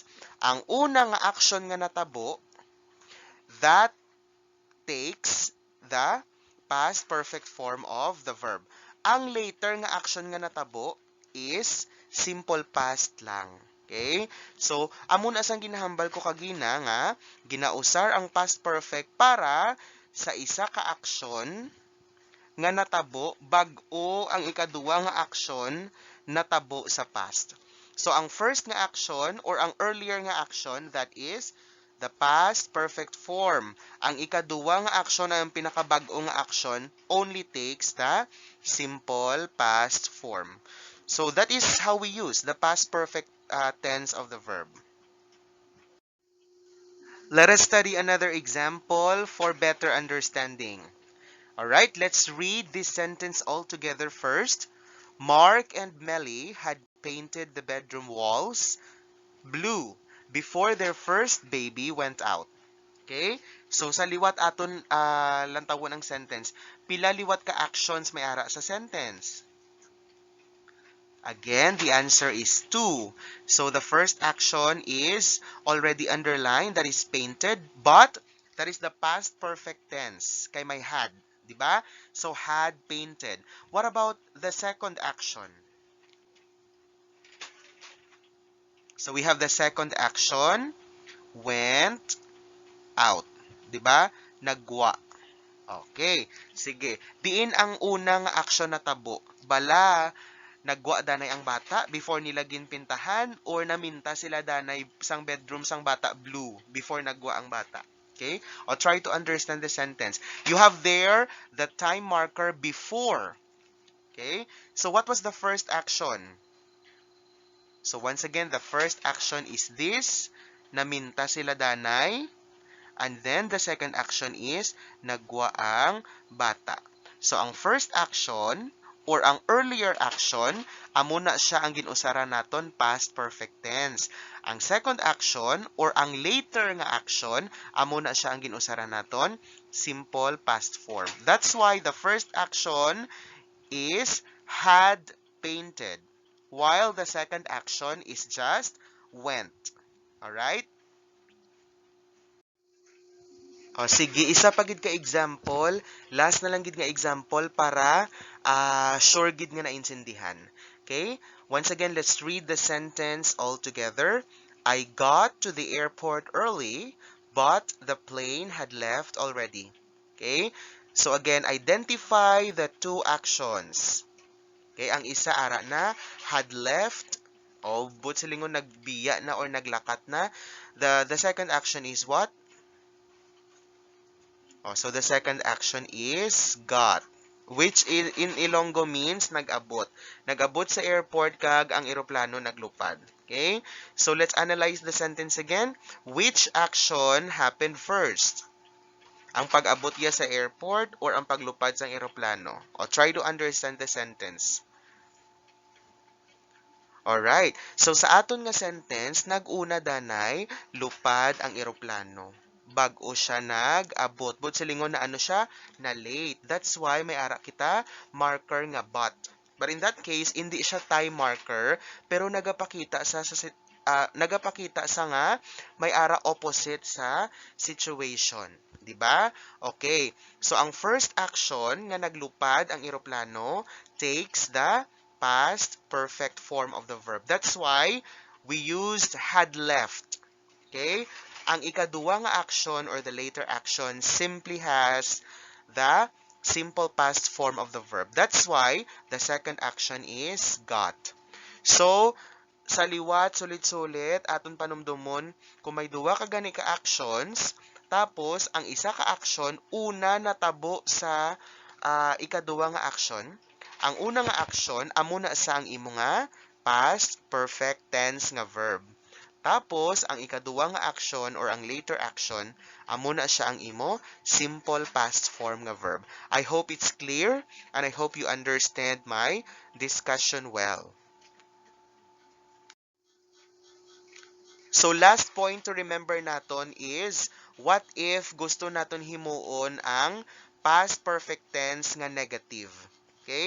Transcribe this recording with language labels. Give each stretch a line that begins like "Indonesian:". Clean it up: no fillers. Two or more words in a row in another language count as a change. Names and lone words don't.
Hiligaynon: Ang una nga action nga natabo,
English: that takes the past perfect form of the verb.
Hiligaynon: Ang later nga action nga natabo
English: is simple past
Hiligaynon: lang. Okay? So, amo na sang ginahambal ko kagina nga ginausar ang
English: past perfect
Hiligaynon: para sa isa ka action nga natabo bag-o ang ikaduwa nga action natabo sa past. So, ang first nga action or ang earlier nga action,
English: that is the past perfect form.
Hiligaynon: Ang ikaduwa nga action ay ang pinakabag-o nga action
English: only takes the simple past form. So, that is how we use the past perfect tense of the verb. Let us study another example for better understanding. Alright, let's read this sentence all together first. Mark and Melly had painted the bedroom walls blue before their first baby went out. Okay?
Hiligaynon: So sa liwat aton lantawon ang sentence. Pila liwat ka actions may ara sa sentence?
English: Again, the answer is 2. So the first action is already underlined, that is painted, but that is the past perfect tense.
Hiligaynon: Kay may had, di ba? So
English: had painted. What about the second action? So we have the second action, went out.
Hiligaynon: Di ba? Nagwa. Okay. Sige. Diin ang unang action na tabo. Bala, nagwa danay ang bata before nila ginpintahan or naminta sila danay sang bedroom sang bata blue before nagwa ang bata.
English: Okay? Or try to understand the sentence. You have there the time marker before. Okay? So what was the first action? So once again, the first action is this.
Hiligaynon: Naminta sila danay.
English: And then the second action is
Hiligaynon: nagwa ang bata. So ang first action or ang earlier action, amo na siya ang ginusara naton
English: past perfect tense.
Hiligaynon: Ang second action or ang later nga action, amo na siya ang ginusara naton
English: simple past form. That's why the first action is had painted, while the second action is just went. Alright?
Hiligaynon: O, sige, isa pa gid ka example. Last na lang gid nga example para sure gid nga naintindihan.
English: Okay? Once again, let's read the sentence all together. I got to the airport early, but the plane had left already. Okay? So again, identify the two actions.
Hiligaynon: Okay? Ang isa ara na
English: had left
Hiligaynon: o but silingon nagbiya na or naglakat na.
English: The second action is what? Oh, so the second action is got, which in Ilonggo means nag-abot.
Hiligaynon: Nag-abot sa airport kag ang eroplano naglupad.
English: Okay? So let's analyze the sentence again. Which action happened first?
Hiligaynon: Ang pag-abot niya sa airport or ang paglupad sa eroplano?
English: O try to understand the sentence. Alright.
Hiligaynon: So sa aton nga sentence, nag-una danay lupad ang eroplano. Bag-o siya nag-abot. But silingon na ano siya? Na late.
English: That's why
Hiligaynon: may ara kita marker nga but.
English: But in that case,
Hiligaynon: hindi siya time marker, pero nagapakita nagapakita sa nga may ara opposite sa situation. 'Di ba? Okay.
English: So
Hiligaynon: ang first action nga naglupad ang eroplano
English: takes the past perfect form of the verb. That's why we used had left. Okay?
Hiligaynon: Ang ikaduwa nga action
English: or the later action simply has the simple past form of the verb. That's why the second action is got. So,
Hiligaynon: sa liwat, sulit-sulit, aton panumdumon, kung may duwa ka gani ka actions, tapos ang isa ka action, una natabo sa ikaduwa nga action. Ang una nga action, amo na sa ang imo nga
English: past perfect tense
Hiligaynon: nga verb. Tapos, ang ikaduwa nga action or ang later action, amo na siya ang imo
English: simple past form
Hiligaynon: nga verb.
English: I hope it's clear and I hope you understand my discussion well. So last point to remember naton is what if
Hiligaynon: gusto naton himuon ang
English: past perfect tense nga negative. Okay?